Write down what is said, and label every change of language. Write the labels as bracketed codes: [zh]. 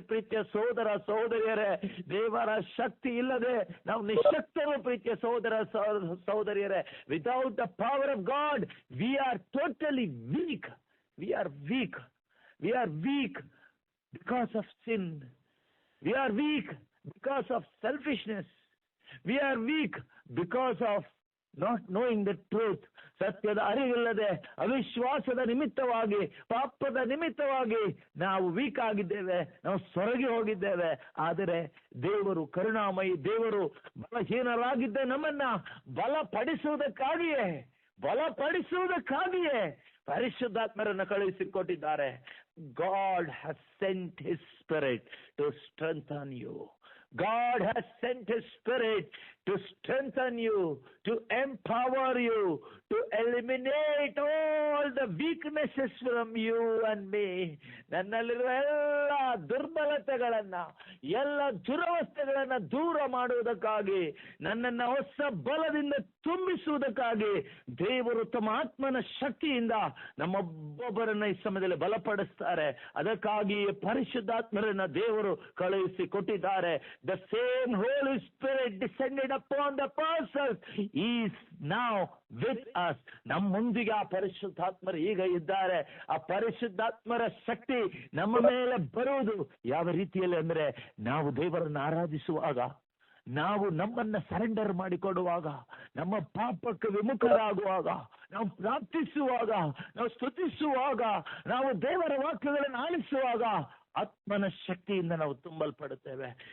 [kn] ಪ್ರೀತಿಯ ಸಹೋದರ ಸಹೋದರಿಯರೇ, ದೇವರ ಶಕ್ತಿ ಇಲ್ಲದೆ ನಾವು ನಿಶಕ್ತರು. ಪ್ರೀತಿಯ ಸಹೋದರ ಸಹೋದರಿಯರೇ, [en] Without the power of God we are totally weak. We are weak. We are weak because of sin. We are weak because of selfishness. We are weak because of not knowing the truth. [kn] ಸತ್ಯದ ಅರಿವಿಲ್ಲದೆ ಅವಿಶ್ವಾಸದ ನಿಮಿತ್ತವಾಗಿ, ಪಾಪದ ನಿಮಿತ್ತವಾಗಿ ನಾವು weak ಆಗಿದ್ದೇವೆ, ನಾವು ಸೊರಗಿ ಹೋಗಿದ್ದೇವೆ. ಆದರೆ ದೇವರು ಕರುಣಾಮಯಿ, ದೇವರು ಬಲಹೀನರಾಗಿದ್ದ ನಮ್ಮನ್ನ ಬಲಪಡಿಸುವುದಕ್ಕಾಗಿಯೇ ಪರಿಶುದ್ಧಾತ್ಮರನ್ನು ಕಳುಹಿಸಿಕೊಟ್ಟಿದ್ದಾರೆ. [en] God has sent his spirit to strengthen you. God has sent his spirit to strengthen you, to empower you, to eliminate all the weaknesses from you and me. [kn] ನನ್ನಲ್ಲಿರುವ ಎಲ್ಲ ದುರ್ಬಲತೆಗಳನ್ನ, ಎಲ್ಲ ದುರವಸ್ಥೆಗಳನ್ನ ದೂರ ಮಾಡುವುದಕ್ಕಾಗಿ, ನನ್ನನ್ನು ಹೊಸ ಬಲದಿಂದ ತುಂಬಿಸುವುದಕ್ಕಾಗಿ ದೇವರು ತಮ್ಮ ಆತ್ಮನ ಶಕ್ತಿಯಿಂದ ನಮ್ಮೊಬ್ಬೊಬ್ಬರನ್ನ ಈ ಸಮಯದಲ್ಲಿ ಬಲಪಡಿಸ್ತಾರೆ. ಅದಕ್ಕಾಗಿ ಪರಿಶುದ್ಧಾತ್ಮರನ್ನ ದೇವರು ಕಳುಹಿಸಿ ಕೊಟ್ಟಿದ್ದಾರೆ. [en] The same Holy Spirit descended upon the apostles is now with us. [kn] ನಮ್ಮೊಂದಿಗೆ ಆ ಪರಿಶುದ್ಧಾತ್ಮರು ಈಗ ಇದ್ದಾರೆ. ಆ ಪರಿಶುದ್ಧಾತ್ಮರ ಶಕ್ತಿ ನಮ್ಮ ಮೇಲೆ ಬರುವುದು ಯಾವ ರೀತಿಯಲ್ಲಿ ಅಂದ್ರೆ, ನಾವು ದೇವರನ್ನು ಆರಾಧಿಸುವಾಗ, ನಾವು ನಮ್ಮನ್ನ ಸರೆಂಡರ್ ಮಾಡಿಕೊಡುವಾಗ, ನಮ್ಮ ಪಾಪಕ್ಕೆ ವಿಮುಖರಾಗುವಾಗ, ನಾವು ಪ್ರಾರ್ಥಿಸುವಾಗ, ನಾವು ಸ್ತುತಿಸುವಾಗ, ನಾವು ದೇವರ ವಾಕ್ಯಗಳನ್ನು ಆಲಿಸುವಾಗ ಆತ್ಮನ ಶಕ್ತಿಯಿಂದ ನಾವು ತುಂಬಲ್ಪಡುತ್ತೇವೆ.